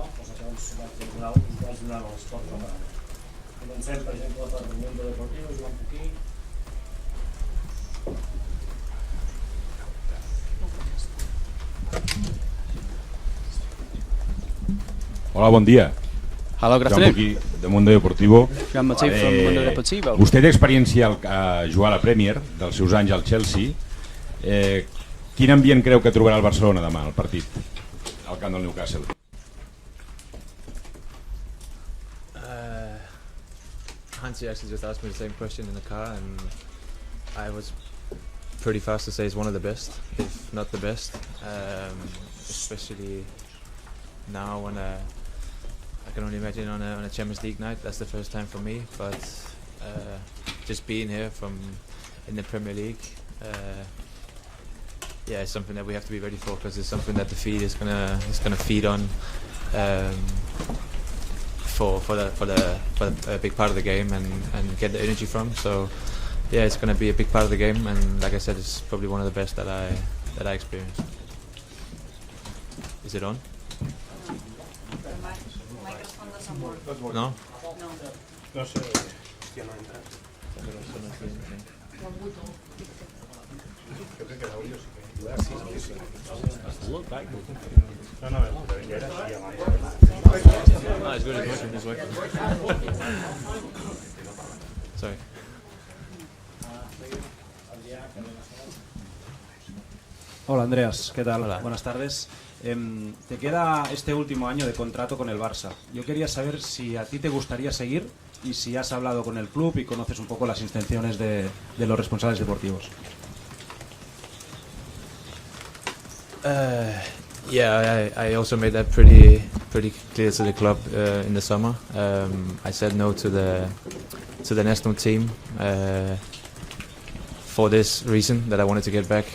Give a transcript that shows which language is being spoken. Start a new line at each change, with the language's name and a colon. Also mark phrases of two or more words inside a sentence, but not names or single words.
Catalan: Doncs això ens vaig donar l'esport preparat. Comencem, per exemple, per el Mundo Deportivo, Joan Puquí. Hola, bon dia.
English: Hello, good
Catalan: Joan
English: afternoon.
Catalan: Puquí, de Mundo Deportivo.
English: Joan Matí from Mundo Deportivo.
Catalan: Vostè té experiència a jugar a la Premier, dels seus anys al Chelsea. Quin ambient creu que trobarà el Barcelona demà, al partit, al camp del Newcastle?
English: Hansi actually just asked me the same question in the car, and I was pretty fast to say it's one of the best, if not the best, especially now when I can only imagine on a Champions League night. That's the first time for me, but just being here in the Premier League, yeah, it's something that we have to be ready for, because it's something that the feed is gonna feed on for a big part of the game and get the energy from. So yeah, it's gonna be a big part of the game, and like I said, it's probably one of the best that I experienced. Is it on? No?
Catalan: No sé, hòstia, no ha entrat. Jo crec que l'àudio sí que... No, però ja era així abans.
English: No, it's good, it's working. Sorry.
Spanish: Hola Andreas, ¿qué tal? Hola. Buenas tardes. Te queda este último año de contrato con el Barça. Yo quería saber si a ti te gustaría seguir y si has hablado con el club y conoces un poco las intenciones de los responsables deportivos.
English: Yeah, I also made that pretty clear to the club in the summer. I said no to the national team for this reason, that I wanted to get back.